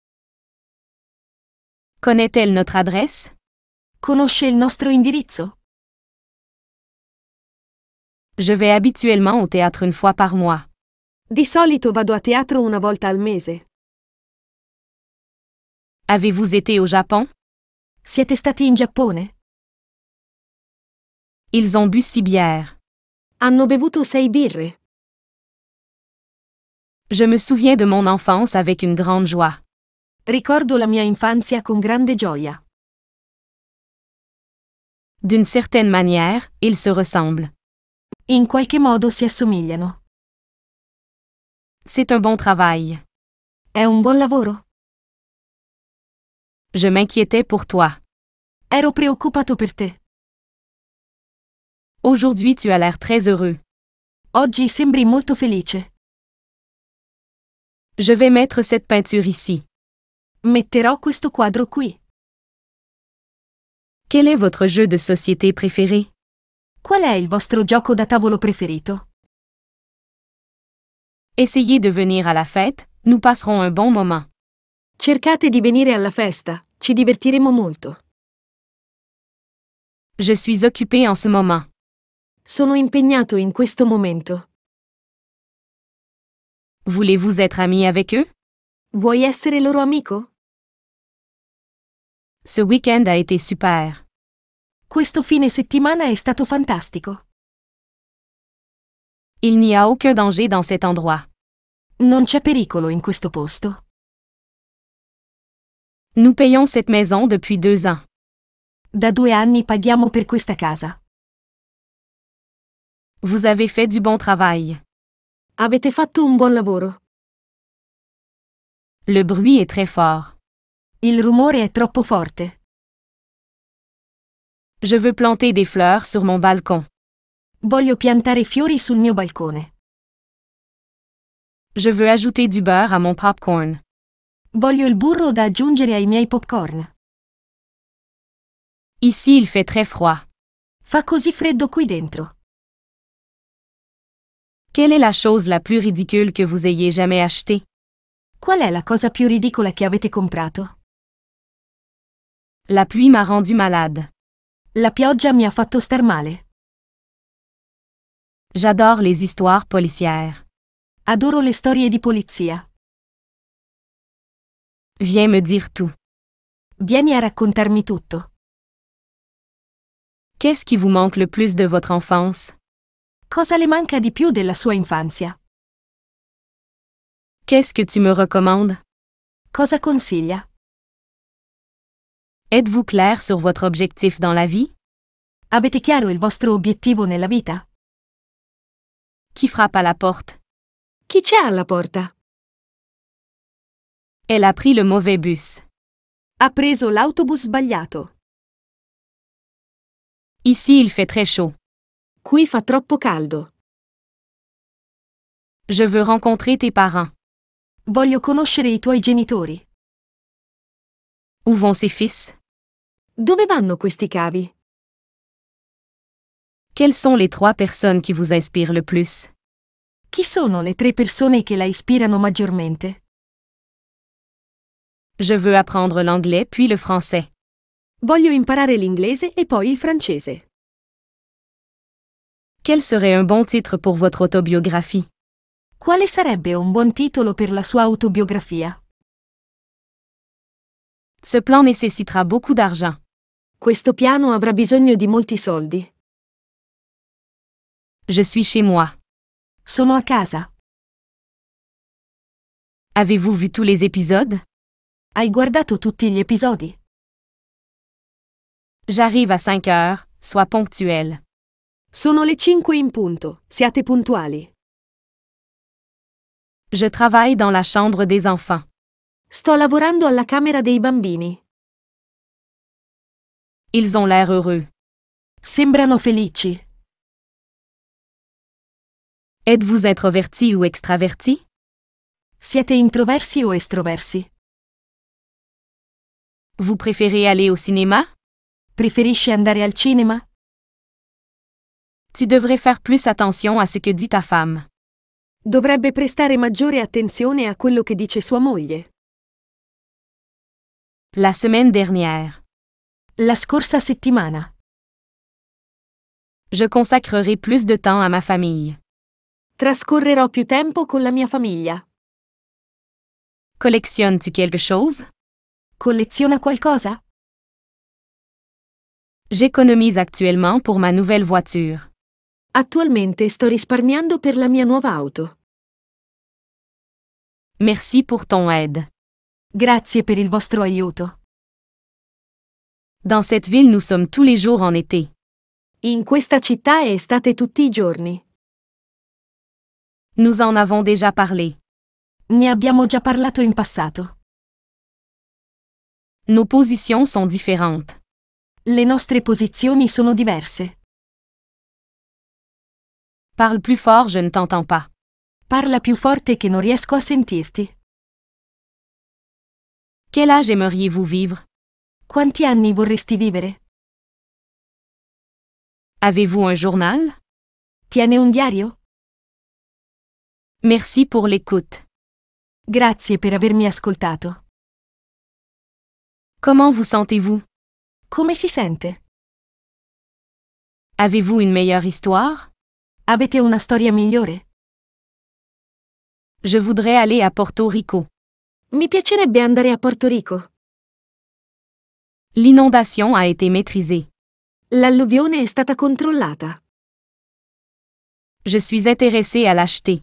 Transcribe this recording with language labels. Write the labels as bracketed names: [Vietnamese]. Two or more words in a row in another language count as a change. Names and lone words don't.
[French] Connaît-elle notre adresse? [Italian] Conosce il nostro indirizzo? [French] Je vais habituellement au théâtre une fois par mois. [Italian] Di solito vado a teatro una volta al mese. [French] Avez-vous été au Japon? [Italian] Siete stati in Giappone? [French] Ils ont bu 6 bières. [Italian] Hanno bevuto 6 birre. [French] Je me souviens de mon enfance avec une grande joie. [Italian] Ricordo la mia infanzia con grande gioia. [French] D'une certaine manière, ils se ressemblent. [Italian] In qualche modo si assomigliano. [French] C'est un bon travail. [Italian] È un buon lavoro? [French] Je m'inquiétais pour toi. [Italian] Ero preoccupato per te. [French] Aujourd'hui tu as l'air très heureux. [Italian] Oggi sembri molto felice. [French] Je vais mettre cette peinture ici. [Italian] Metterò questo quadro qui. [French] Quel est votre jeu de société préféré? [Italian] Qual è il vostro gioco da tavolo preferito? [French] Essayez de venir à la fête, nous passerons un bon moment. [Italian] Cercate di venire alla festa, ci divertiremo molto. [French] Je suis occupé en ce moment. [Italian] Sono impegnato in questo momento. [French] Voulez-vous être ami avec eux? [Italian] Vuoi essere loro amico? [French] Ce week-end a été super. [Italian] Questo fine settimana è stato fantastico. [French] Il n'y a aucun danger dans cet endroit. [Italian] Non c'è pericolo in questo posto. [French] Nous payons cette maison depuis 2 ans. [Italian] Da 2 anni paghiamo per questa casa. [French] Vous avez fait du bon travail. [Italian] Avete fatto un buon lavoro. [French] Le bruit est très fort. [Italian] Il rumore è troppo forte. [French] Je veux planter des fleurs sur mon balcon. [Italian] Voglio piantare fiori sul mio balcone. [French] Je veux ajouter du beurre à mon popcorn. [Italian] Voglio il burro da aggiungere ai miei popcorn. [French] Ici il fait très froid. [Italian] Fa così freddo qui dentro. [French] Quelle est la chose la plus ridicule que vous ayez jamais achetée? [Italian] Qual è la cosa più ridicola che avete comprato? [French] La pluie m'a rendu malade. [Italian] La pioggia mi ha fatto star male. [French] J'adore les histoires policières. [Italian] Adoro le storie di polizia. [French] Viens me dire tout. [Italian] Vieni a raccontarmi tutto. [French] Qu'est-ce qui vous manque le plus de votre enfance? [Italian] Cosa le manca di più della sua infanzia? [French] Qu'est-ce que tu me recommandes? [Italian] Cosa consiglia? [French] Êtes-vous clair sur votre objectif dans la vie? [Italian] Avete chiaro il vostro obiettivo nella vita? [French] Qui frappe à la porte? [Italian] Chi c'è alla porta? [French] Elle a pris le mauvais bus. [Italian] Ha preso l'autobus sbagliato. [French] Ici il fait très chaud. [Italian] Qui fa troppo caldo. [French] Je veux rencontrer tes parents. [Italian] Voglio conoscere i tuoi genitori. [French] Où vont ses fils? [Italian] Dove vanno questi cavi? [French] Quelles sont les 3 personnes qui vous inspirent le plus? [Italian] Chi sono le 3 persone che la ispirano maggiormente? [French] Je veux apprendre l'anglais puis le français. [Italian] Voglio imparare l'inglese e poi il francese. [French] Quel serait un bon titre pour votre autobiographie? [Italian] Quale sarebbe un buon titolo per la sua autobiografia? [French] Ce plan nécessitera beaucoup d'argent. [Italian] Questo piano avrà bisogno di molti soldi. [French] Je suis chez moi. [Italian] Sono a casa. [French] Avez-vous vu tous les épisodes? [Italian] Hai guardato tutti gli episodi? [French] J'arrive à 5 heures, sois ponctuel. [Italian] Sono le 5 in punto, siate puntuali. [French] Je travaille dans la chambre des enfants. [Italian] Sto lavorando alla camera dei bambini. [French] Ils ont l'air heureux. [Italian] Sembrano felici. [French] Êtes-vous introverti ou extraverti? [Italian] Siete introversi o estroversi? [French] Vous préférez aller au cinéma? [Italian] Preferisci andare al cinema? [French] Tu devrais faire plus attention à ce que dit ta femme. [Italian] Dovrebbe prestare maggiore attenzione a quello che dice sua moglie. [French] La semaine dernière. [Italian] La scorsa settimana. [French] Je consacrerai plus de temps à ma famille. [Italian] Trascorrerò più tempo con la mia famiglia. [French] Collectionnes-tu quelque chose? [Italian] Colleziona qualcosa? [French] J'économise actuellement pour ma nouvelle voiture. [Italian] Attualmente sto risparmiando per la mia nuova auto. [French] Merci pour ton aide. [Italian] Grazie per il vostro aiuto. [French] Dans cette ville, nous sommes tous les jours en été. [Italian] In questa città è estate tutti i giorni. [French] Nous en avons déjà parlé. [Italian] Ne abbiamo già parlato in passato. [French] Nos positions sont différentes. [Italian] Le nostre posizioni sono diverse. [French] Parle plus fort, je ne t'entends pas. [Italian] Parla più forte che non riesco a sentirti. [French] Quel âge aimeriez-vous vivre? [Italian] Quanti anni vorresti vivere? [French] Avez-vous un journal? [Italian] Tiene un diario? [French] Merci pour l'écoute. [Italian] Grazie per avermi ascoltato. [French] Comment vous sentez-vous? [Italian] Come si sente? [French] Avez-vous une meilleure histoire? [Italian] Avete una storia migliore? [French] Je voudrais aller à Porto Rico. [Italian] Mi piacerebbe andare a Porto Rico. [French] L'inondation a été maîtrisée. [Italian] L'alluvione è stata controllata. [French] Je suis intéressé à l'acheter.